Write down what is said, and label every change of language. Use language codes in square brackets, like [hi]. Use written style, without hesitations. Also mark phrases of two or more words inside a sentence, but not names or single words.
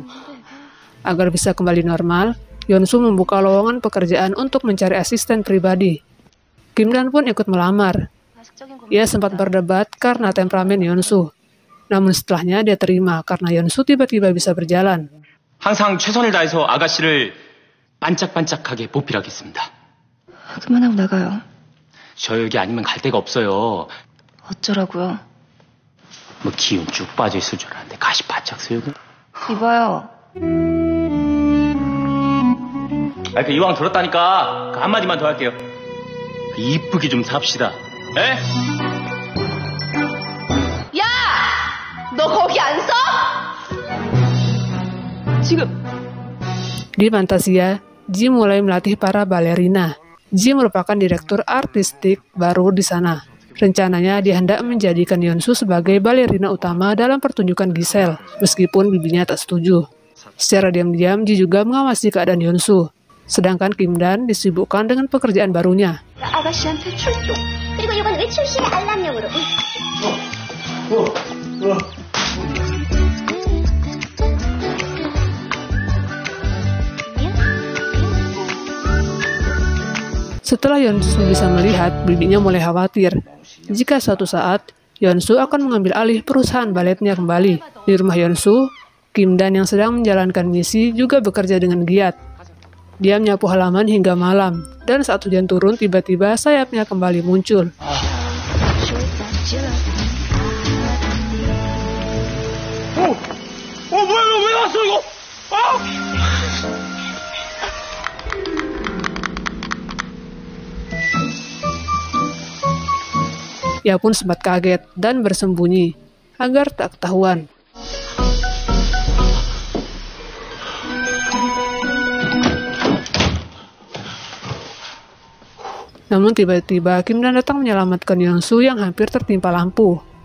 [id] Agar bisa kembali normal, Yeonsu membuka lowongan pekerjaan untuk mencari asisten pribadi. Kim Dan pun ikut melamar. Ia sempat berdebat karena temperamen Yeonsu. Namun setelahnya dia terima karena Yeonsu tiba-tiba bisa berjalan. [ko] 항상 최선을 다해서 아가씨를 반짝반짝하게 보필하겠습니다. 그만하고 나가요. 저 여기 아니면 갈 데가 없어요. 어쩌라고요? 뭐 기운 쭉 빠져 있을 줄 알았는데 가시 바짝 세우고. 이봐요. 그 이왕 들었다니까 그 한마디만 더 할게요. 이쁘게 좀 삽시다. 에? 야! 너 거기 안 서? 지금. [id] Di Fantasia, Ji mulai melatih para balerina. Ji merupakan direktur artistik baru di sana. Rencananya dia hendak menjadikan Yeonsu sebagai balerina utama dalam pertunjukan Giselle, meskipun bibinya tak setuju. Secara diam-diam, Ji juga mengawasi keadaan Yeonsu. Sedangkan Kim Dan disibukkan dengan pekerjaan barunya. [ko] 아가씨한테 출동. 그리고 이건 외출 시에 알람용으로. [id] Setelah Yeonsu bisa melihat, bibinya mulai khawatir jika suatu saat Yeonsu akan mengambil alih perusahaan baletnya kembali. Di rumah Yeonsu, Kim Dan yang sedang menjalankan misi juga bekerja dengan giat. Dia menyapu halaman hingga malam, dan saat hujan turun tiba-tiba sayapnya kembali muncul. [ko] 뭐야 왜 왔어 이거? [id] Ia pun sempat kaget dan bersembunyi agar tak ketahuan. Namun tiba-tiba Kim Dan datang menyelamatkan Yeonsu yang hampir tertimpa lampu.